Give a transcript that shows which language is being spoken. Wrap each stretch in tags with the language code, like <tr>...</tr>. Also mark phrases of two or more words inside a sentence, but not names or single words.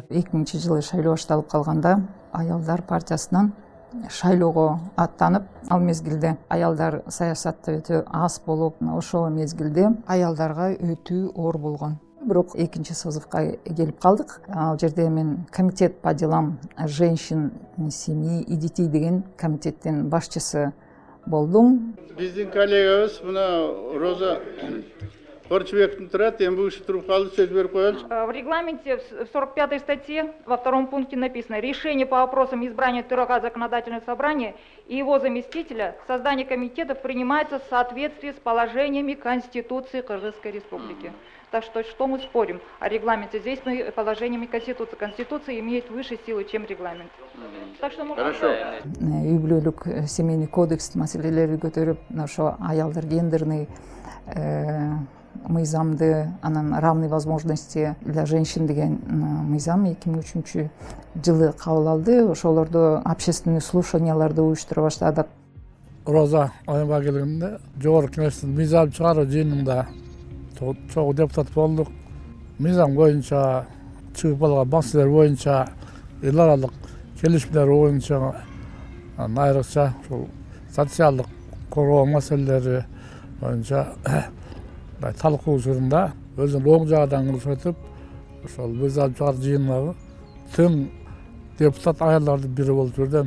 <ky>2000 жылы шайлоо башталып калганда аялдар партиясынан шайлоого аттанып, ал мезгилде аялдар саясатта өтө аз болуп, ошол мезгилде аялдарга өтүү оор болгон. Бирок экинчи созывка келип калдык. Ал жерде мен</ky> <ru>комитет по делам женщин, семьи и детей</ru> <ky>деген комитеттин башчысы болдум. Биздин коллегабыз мына Роза Карчубековна турат, эми бул киши туруп калды, сөз берип коелучу.</ky> <ru>В регламенте в 45-й статье во втором пункте написано: решение по вопросам избрания Тюрага законодательного собрания и его заместителя, создание комитетов принимается в соответствии с положениями Конституции Кыргызской Республики. Так что мы спорим о регламенте? Здесь мы положениями Конституции. Конституция имеет выше силы, чем регламент. Так что мы... Хорошо.</ru> <ky>Үй бүлөлүк</ky> <ru>семейный кодекс</ru> <ky>маселелери көтөрүп, ошо аялдар гендерный мыйзамды, анан</ky> <ru>равные возможности для женщин</ru> <ky>деген мыйзам 2003 жылы кабыл алды. Ошолорду общественный слушанияларды уюштура баштадык. Роза айымга келгенде жогорку кеңештин мыйзам чыгаруу жыйынында чогуу депутат болдук. Мыйзам боюнча чыгып алган маселелер боюнча, эл аралык келишимдер боюнча, айрыкча ушул социалдык коргоо маселелери боюнча талкуу учурунда өзүнүн оң жагынан көрсөтүп, ошол мыйзам чыгаруу жыйынына тең депутат аялдардын бири болуп жүрдүм.</ky>